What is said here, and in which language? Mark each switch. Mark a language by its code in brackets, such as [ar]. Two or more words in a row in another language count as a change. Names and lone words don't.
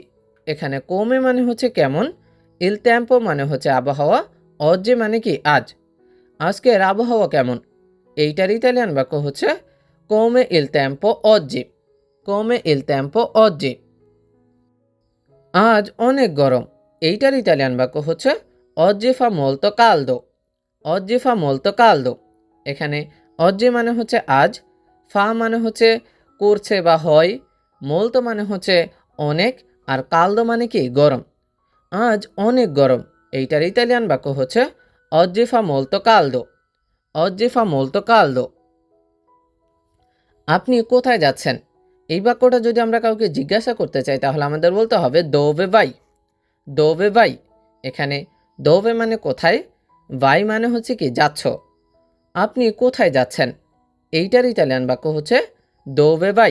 [bn] এখানে কোমে মানে হচ্ছে কেমন, [it] il tempo [bn] মানে হচ্ছে আবহাওয়া, ওজি মানে কি আজ। আজকের আবহাওয়া কেমন, এইটার ইতালিয়ান বাক্য হচ্ছে [it] com'è il tempo oggi. com'è il tempo oggi. [bn] আজ অনেক গরম, এইটার ইতালিয়ান বাক্য হচ্ছে [it] oggi fa molto caldo। oggi fa molto caldo। [bn] এখানে oggi মানে হচ্ছে আজ, ফা মানে হচ্ছে করছে বা হয়, মোলতো মানে হচ্ছে অনেক, আর কালদো মানে কি গরম। আজ অনেক গরম, এইটার ইতালিয়ান বাক্য হচ্ছে [it] oggi fa molto caldo। oggi fa molto caldo। [bn] আপনি কোথায় যাচ্ছেন, এই বাক্যটা যদি আমরা কাউকে জিজ্ঞাসা করতে চাই তাহলে আমাদের বলতে হবে [it] dove vai. dove vai. [bn] এখানে দোভে মানে কোথায়, ভাই মানে হচ্ছে কি যাচ্ছ। আপনি কোথায় যাচ্ছেন, এইটার ইতালিয়ান বাক্য হচ্ছে [it] dove vai.